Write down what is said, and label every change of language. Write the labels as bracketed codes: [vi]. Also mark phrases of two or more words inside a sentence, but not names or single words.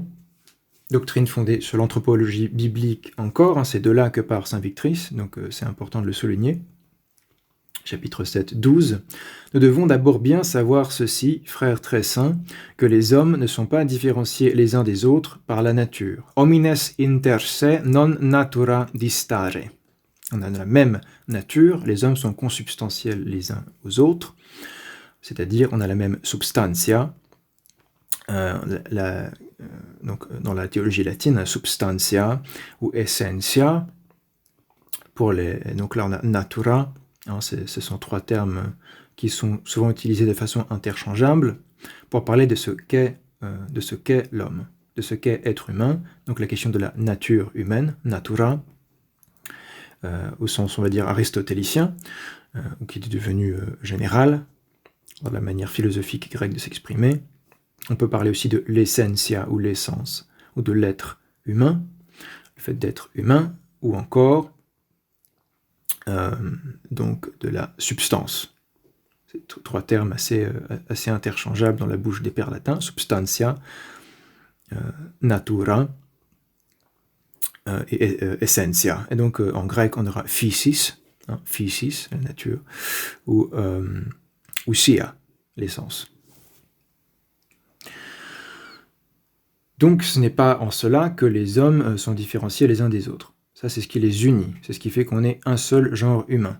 [fr] Doctrine fondée sur l'anthropologie biblique encore, c'est de là que part saint Victrice, donc c'est important de le souligner. Chapitre 7, 12. Nous devons d'abord bien savoir ceci, frères très saints, que les hommes ne sont pas différenciés les uns des autres par la nature. [la] Homines inter se non natura distare. [fr] On a la même nature, les hommes sont consubstantiels les uns aux autres, c'est-à-dire on a la même substantia, donc dans la théologie latine, substantia ou essentia. Donc là, on a natura. Hein, ce sont trois termes qui sont souvent utilisés de façon interchangeable pour parler de ce qu'est l'homme, de ce qu'est être humain. Donc la question de la nature humaine, natura, au sens, on va dire, aristotélicien, qui est devenu général, dans la manière philosophique grecque de s'exprimer. On peut parler aussi de l'essentia ou l'essence, ou de l'être humain, le fait d'être humain, ou encore donc de la substance. C'est trois termes assez interchangeables dans la bouche des pères latins, [la] substantia, natura et essentia. [fr] Et donc en grec, on aura physis, hein, physis, la nature, ou sia, l'essence. Donc ce n'est pas en cela que les hommes sont différenciés les uns des autres. Ça, c'est ce qui les unit, c'est ce qui fait qu'on est un seul genre humain.